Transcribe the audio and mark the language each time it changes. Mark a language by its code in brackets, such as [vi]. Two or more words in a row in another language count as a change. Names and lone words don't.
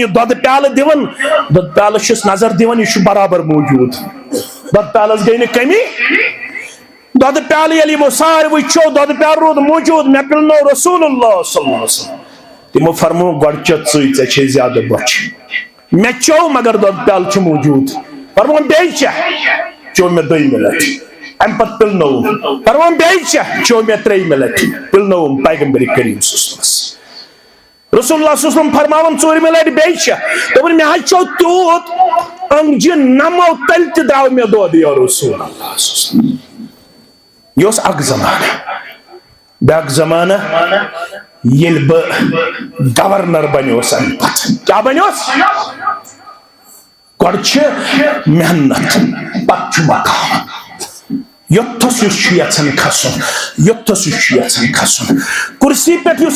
[ks] یہِ دۄدٕ پیالہٕ دِوان دۄدٕ پیالس چھُس نظر دِوان یہِ چھُ برابر موجوٗد دۄدٕ پیالس گٔے نہٕ کٔمی دۄدٕ پیالہٕ ییٚلہِ یِمو ساروٕے چیوٚو دۄدٕ پیالہٕ روٗد موجوٗد مےٚ پِلنوو [ar] رسول اللہ صلی اللہ علیہ وسلم [ks] تِمو فرموو گۄڈٕ چےٚ ژٕے ژےٚ چھے زیادٕ بۄچھِ مےٚ چیوٚو مگر دۄدٕ پیالہٕ چھُ موجوٗد فرمووُن بیٚیہِ چےٚ چیوٚو مےٚ دوٚیمہِ لٹہِ اَمہِ پتہٕ پِلنووُم فرمووُم بیٚیہِ چےٚ چیوٚو مےٚ ترٛیٚیمہِ لٹہِ پِلنووُم پیغمبرِ کریم [ar] صلی اللہ علیہ وسلم رسول اللہ صلی اللہ علیہ وسلم [ks] فرماوان ژوٗرمہِ لٹہِ بیٚیہِ چےٚ دوٚپُن مےٚ حظ چیوٚو تیوٗت أنگجہِ نمو تیٚلہِ تہِ درٛاو مےٚ دۄد [ar] یا رسول اللہ صلی اللہ علیہ وسلم [ks] یہِ اوس اکھ زمانہٕ بیٛاکھ زمانہٕ ییٚلہِ بہٕ گورنر بنیوس اَمہِ پتہٕ کیٛاہ بنیوس گۄڈٕ چھِ محنت پتہٕ چھُ مقام یوٚتھس یُس چھُ یژھان کھسُن یوٚتھس یُس چھُ یژھان کھسُن کُرسی پٮ۪ٹھ یُس